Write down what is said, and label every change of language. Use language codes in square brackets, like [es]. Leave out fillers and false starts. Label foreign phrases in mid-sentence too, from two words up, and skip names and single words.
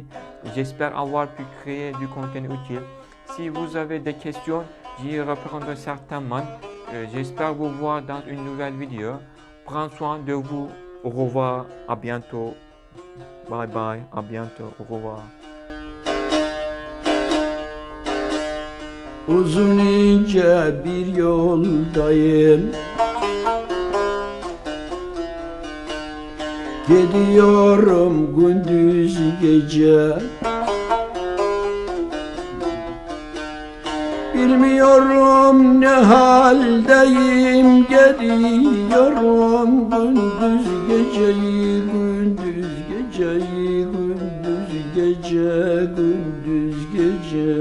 [fr] J'espère avoir pu créer du contenu utile. Si vous avez des questions, j'y répondrai certainement. J'espère vous voir dans une nouvelle vidéo. Prenez soin de vous. Au revoir. À bientôt. [en] Bye bye. [fr] À bientôt. Au revoir. [tr] Uzun ince bir yoldayım, gidiyorum gündüz gece. Bilmiyorum ne haldeyim, gidiyorum gündüz geceyi, gündüz geceyi, gündüz gece, gündüz gece.